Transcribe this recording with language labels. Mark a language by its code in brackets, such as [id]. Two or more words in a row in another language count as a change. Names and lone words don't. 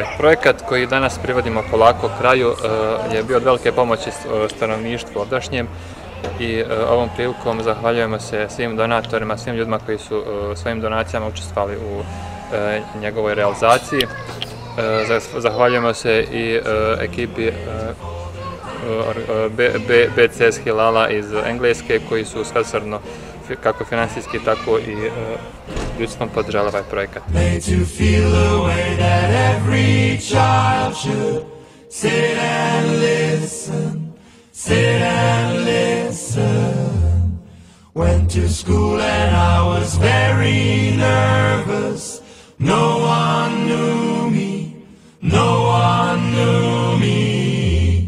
[bs] Projekat koji danas privodimo polako kraju je bio od velike pomoći stanovništvu ovdašnjem i ovom prilikom zahvaljujemo se svim donatorima, svim ljudima koji su svojim donacijama učestvovali u njegovoj realizaciji. Zahvaljujemo se i ekipi BCS Hilala iz Engleske koji su svesrdno kako finansijski tako i ljudstvom podržali ovaj projekat. [en] Sit and listen. Went to school and I was very nervous. No one knew me, no one knew me.